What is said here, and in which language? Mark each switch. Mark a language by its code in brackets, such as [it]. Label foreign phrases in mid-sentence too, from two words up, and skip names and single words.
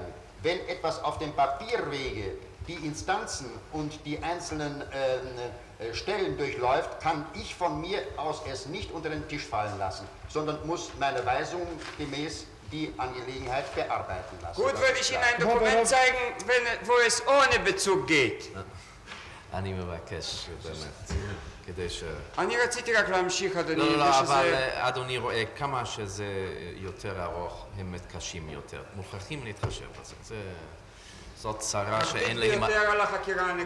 [de] Wenn etwas auf dem Papierwege die Instanzen und die einzelnen Stellen durchläuft, kann ich von mir aus es nicht unter den Tisch fallen lassen, sondern muss meine Weisung gemäß die Angelegenheit bearbeiten lassen. Gut, würde ich Ihnen ein Dokument zeigen, wo es ohne Bezug geht. [he] אני מבקש באמת, כדי ש... אני רציתי רק להמשיך, אדוני. לא, אבל אדוני רואה, כמה שזה יותר ארוך, הם מתקשים יותר. מוכרחים להתחשב בזה. זאת צרה שאין להם... יותר על החקירה הנגדית.